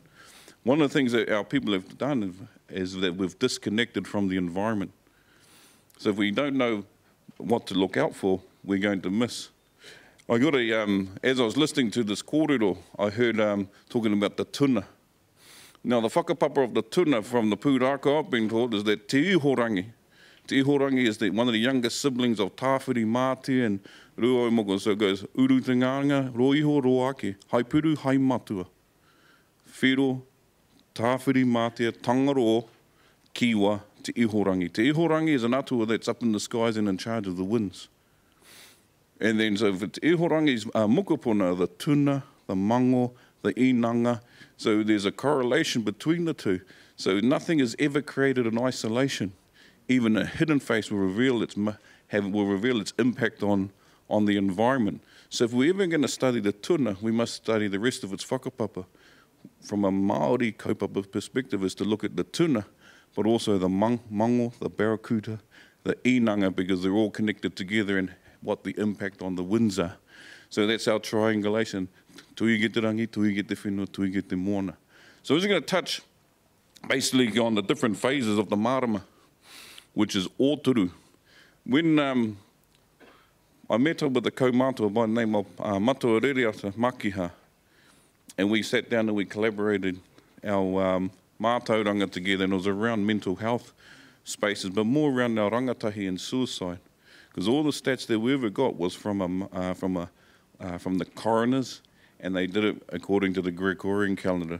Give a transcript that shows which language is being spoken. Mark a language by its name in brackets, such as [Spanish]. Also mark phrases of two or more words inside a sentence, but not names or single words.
[English] One of the things that our people have done is that we've disconnected from the environment. So if we don't know what to look out for, we're going to miss. I got as I was listening to this kōrero, I heard talking about the tuna. Now, the whakapapa of the tuna from the pūrākau I've been taught is that te ihorangi. Te ihorangi is one of the youngest siblings of Tāwhiri Mātea and Ruo Moko. So it goes, [Māori] uru te nganga, ro iho ro ake, hai puru, hai matua. Whiro, Tāwhiri Mātea, Tangaro, Kiwa, te ihorangi. [English] Te ihorangi is an atua that's up in the skies and in charge of the winds. And then, so for te ihorangi's mokopuna, the tuna, the mango, the inanga, so there's a correlation between the two. So nothing is ever created in isolation. Even a hidden face will reveal its impact on the environment. So if we're ever going to study the tuna, we must study the rest of its whakapapa. from a [Māori] Māori kaupapa [English] perspective is to look at the tuna, but also the mango, the barracuda, the inanga, because they're all connected together and what the impact on the winds are. So that's our triangulation. [Māori] Tui get te rangi, tui get te whenua, tui get te moana. [English] So we're going to touch basically on the different phases of the marama, which is ōturu. When I met up with a kaumātua by the name of Matua Rereata Makiha, and we sat down and we collaborated our mātauranga together, and it was around mental health spaces, but more around our rangatahi and suicide, because all the stats that we ever got was from the coroners, and they did it according to the Gregorian calendar.